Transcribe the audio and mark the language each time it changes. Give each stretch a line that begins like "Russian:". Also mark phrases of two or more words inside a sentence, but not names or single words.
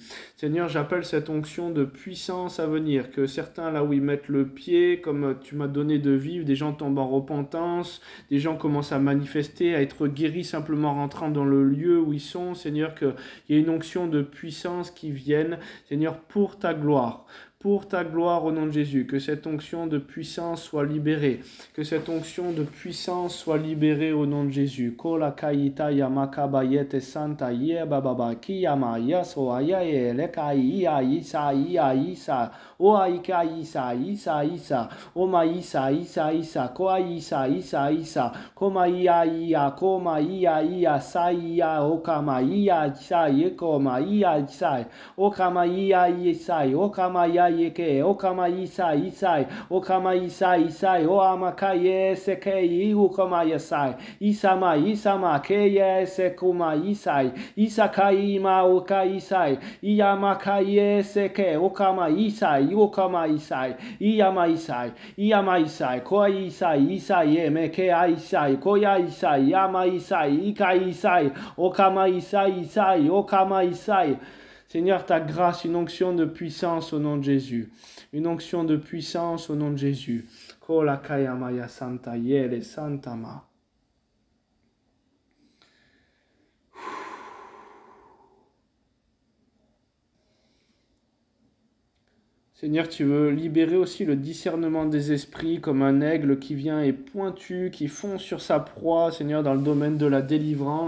French: Seigneur, j'appelle cette onction de puissance à venir, que certains, là où ils mettent le pied, comme tu m'as donné de vivre, des gens tombent en repentance, des gens commencent à manifester, à être guéris simplement en rentrant dans le lieu où ils sont. Seigneur, qu'il y ait une onction de puissance qui vienne, Seigneur, pour ta gloire. Pour ta gloire au nom de Jésus, que cette onction de puissance soit libérée, que cette onction de puissance soit libérée au nom de Jésus. Kola kaita yamaka bayete santa ye bababa kiyama yaso ayaye lekai isa isa o aika isa isa o maisa isa koa isa koma ia koma ia saia o kama ia sai koma ia sai o kama ia sai o kama yeke o kama isai o kama isai o amakaye sekei o kama yasai isama keye sekuma isai isakai ma o kaisai iyamakaye seke o kama isai o kama isai iyama isai ko isai meke isai koya isai yama isai ika isai o kama isai o kama isai. Seigneur, ta grâce, une onction de puissance au nom de Jésus. Une onction de puissance au nom de Jésus. Kola kayamaya santa yele santama. Seigneur, tu veux libérer aussi le discernement des esprits comme un aigle qui vient et pointu, qui fond sur sa proie, Seigneur, dans le domaine de la délivrance.